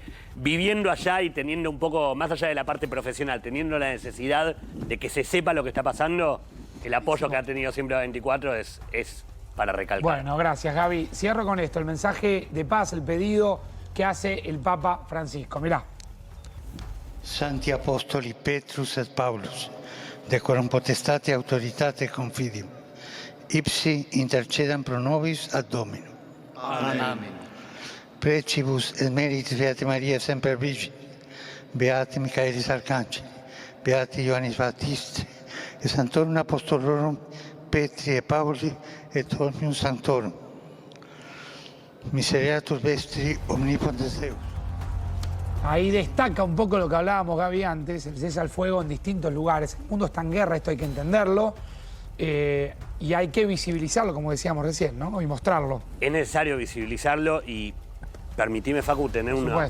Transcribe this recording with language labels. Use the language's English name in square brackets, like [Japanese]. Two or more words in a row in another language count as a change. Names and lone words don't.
[Spanish] que viviendo allá y teniendo un poco, más allá de la parte profesional, teniendo la necesidad de que se sepa lo que está pasando, el apoyo que ha tenido siempre A24 es para recalcar. Bueno, gracias, Gaby. Cierro con esto, el mensaje de paz, el pedido que hace el Papa Francisco. Mirá. [Latin] Santi Apostoli Petrus et Paulus, decorum potestate autoritate confidium, ipsi intercedam pro nobis ad Dominum. Amen. Precibus et meritis Beate Maria semper Virgine, Beate Michaelis Arcangeli, Beate Ioannis Baptiste, et Sanctorum Apostolorum Petri et Pauli et omnium sanctorum. Misereatur vestri omnipotens Deus. [Spanish] Ahí destaca un poco lo que hablábamos, Gaby, antes, el cese al fuego en distintos lugares. El mundo está en guerra, esto hay que entenderlo. Y hay que visibilizarlo, como decíamos recién, ¿no? Y mostrarlo. Es necesario visibilizarlo y permitime, Facu, tener Por supuesto.